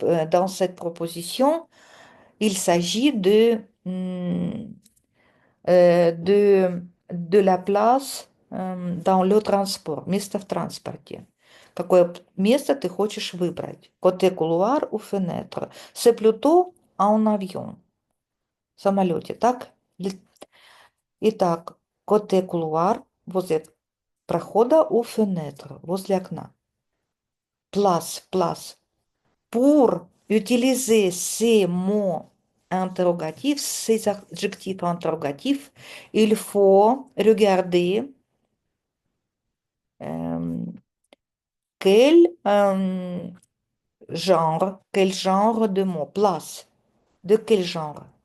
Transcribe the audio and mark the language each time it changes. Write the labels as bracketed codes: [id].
[fr] Dans cette proposition, il s'agit de la place dans le transport, [ru] место в транспорте. Какое место ты хочешь выбрать? [fr] Côté couloir ou fenêtre? C'est plutôt en avion, [ru] в самолете, так? Итак, [fr] côté couloir, [ru] возле прохода [fr] ou fenêtre, [ru] возле окна. [fr] Place. Pour utiliser ces mots interrogatifs, ces adjectifs interrogatifs, il faut regarder euh, quel quel genre de mot, place, de quel genre?